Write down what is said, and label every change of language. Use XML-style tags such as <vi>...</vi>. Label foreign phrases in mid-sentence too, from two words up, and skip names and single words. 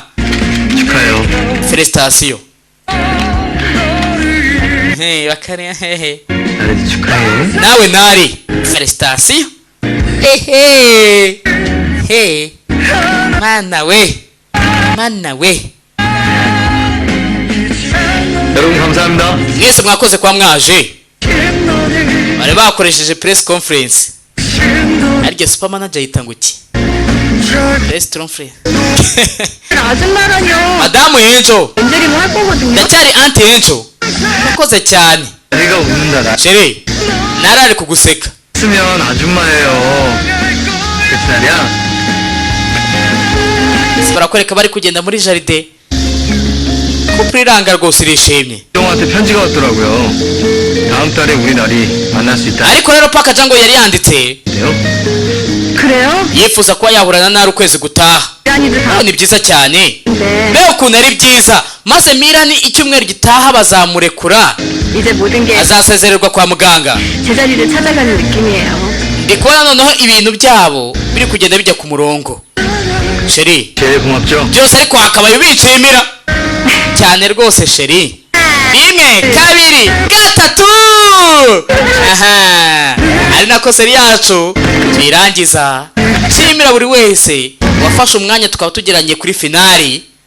<ko>축하해요.</ko> <rw>felicitation. Hey bakare hehe</rw> <ko>나리 축하해.</ko> <rw>nawe Nari felicitation. Hehe he mana we</rw> <ko>여러분 감사합니다.</ko> <rw>mwese mwakoze kwa mwaje. bari bakoresheje</rw> <en>press conference,</en> <rw>arya</rw> <en>super manager</en> <rw>yita ngo iki</rw> <en>press conference.</en> <ko>아줌마라뇨.</ko> <rw>madamu Encho</rw> <ko>언제리면 할 거거든요.</ko> <rw>ndacyari Auntie Encho, urakoze cyane.</rw> <ko>내가 웃는다. 나</ko> <rw>sheri Nari ari kuguseka.</rw> <ko>쓰면 아줌마예요. 그치 나리야?</ko> <rw>barakwereka bari kugenda muri jaride, couple iranga rwose irishimye.</rw> <ko>형한테 편지가 왔더라고요. 다음 달에 우리 나리 만날 수 있다.</ko> <rw>ariko rero paka jango yari yanditse</rw> <ko>돼요? 그래요?</ko> <rw>yifuza kuba yahura na Nari ukwezi gutaha.</rw> <ko>아니들 다</ko> <rw>ni byiza cyane.</rw> <ko>네.</ko> <rw>mbega ukuntu ari byiza. maze Milan icyumweru gitaha bazamurekura,</rw> <ko>이제 모든 게</ko> <rw>azasezererwa kwa muganga.</rw> <ko>제자리를 찾아가는 느낌이에요.</ko> <rw>ndi kubona noneho ibintu byabo biri kugenda bijya ku murongo. sheri</rw> <ko>제일 고맙죠?</ko> <rw>byose ariko hakabaye ubishimira cyane rwose sheri. rimwe kabiri gatatu. aha ari nako seri yacu tuyirangiza. nshimira buri wese wafashe umwanya tukaba tugeranye kuri finali.</rw>